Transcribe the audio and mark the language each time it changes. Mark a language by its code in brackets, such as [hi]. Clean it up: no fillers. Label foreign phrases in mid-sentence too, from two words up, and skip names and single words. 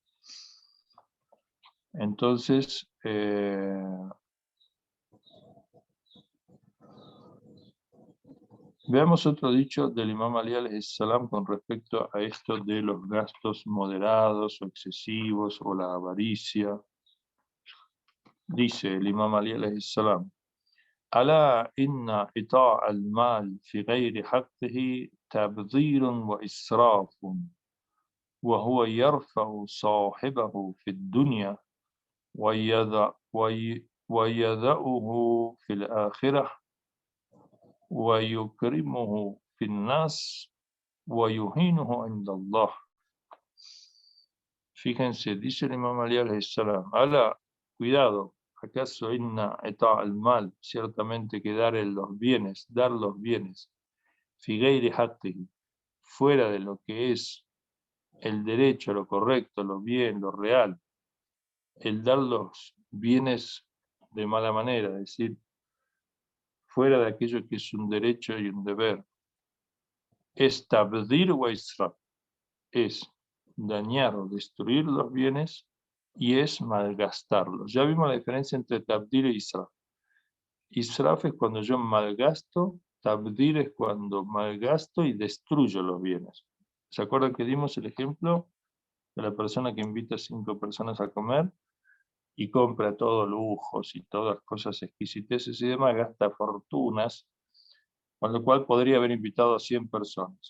[es] Entonces, veamos otro dicho del Imam Ali [ar] عليه السلام [es] con respecto a esto de los gastos moderados o excesivos o la avaricia. Dice el Imam Ali [ar] عليه السلام: ألا إن إيطاء المال في غير حقه تبذير وإسراف، وهو يرفع صاحبه في الدنيا ويذأه في الآخرة ويكرمه في الناس ويهينه عند الله. [es] Fíjense, dice el Imam Ali [ar] عليه السلام: [es] Alá, cuidado, ¿acaso [ar] إن إيتاء المال? [es] Ciertamente que dar los bienes, [ar] في غير حقه, [es] fuera de lo que es el derecho, lo correcto, lo bien, lo real, el dar los bienes de mala manera, es decir, fuera de aquello que es un derecho y un deber, es [ar] تبذير وإسراف, [es] es dañar o destruir los bienes y es malgastarlos. Ya vimos la diferencia entre tabdir e israf. Israf es cuando yo malgasto, tabdir es cuando malgasto y destruyo los bienes. ¿Se acuerdan que dimos el ejemplo de la persona que invita a 5 personas a comer y compra todos lujos y todas cosas exquisiteces y demás, gasta fortunas, con lo cual podría haber invitado a 100 personas?